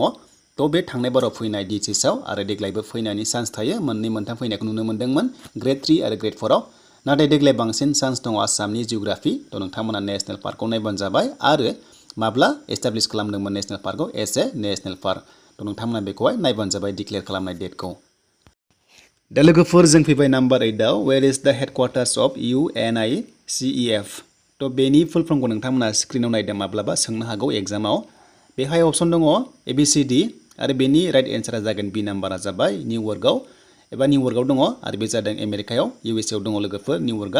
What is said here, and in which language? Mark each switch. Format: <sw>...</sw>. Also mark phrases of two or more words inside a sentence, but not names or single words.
<brx>थ बे थांनाय बाराव फैनाय DHS आव आरो देग्लायबो फैनायनि चान्स थायो मोननै मोनथाम फैनायखौ नुनो मोनदोंमोन Gr.III आरो Gr.IV आव। नाथाय देग्लाय बांसिन चान्स दङ आसामनि जिअग्राफि। थ नोंथांमोना नेशनेल पार्कखौ नायबानो जाबाय आरो माब्ला एस्टाब्लिश खालामदोंमोन नेशनेल पार्कखौ</brx> <en>as a national park.</en> <brx>थ नोंथांमोना बेखौहाय नायबानो जाबाय डिक्लेयार खालामनाय डेटखौ। दा लोगोफोर जों फैबाय नाम्बार 8 आव</brx> <en>where is the headquarters of UNICEF.</en> <brx>थ बेनि फुल फर्मखौ नोंथांमोना स्क्रिनाव नायदों माब्लाबा सोंनो हागौ एग्जामाव। बेहाय अपसन दङ ABCD आरो बेनि राइट एन्सारा जागोन B नाम्बारा जाबाय निउयर्कआव एबा निउयर्कआव दङ आरो बे जादों आमेरिकायाव USA आव दङ लोगोफोर निउयर्कआ।</brx>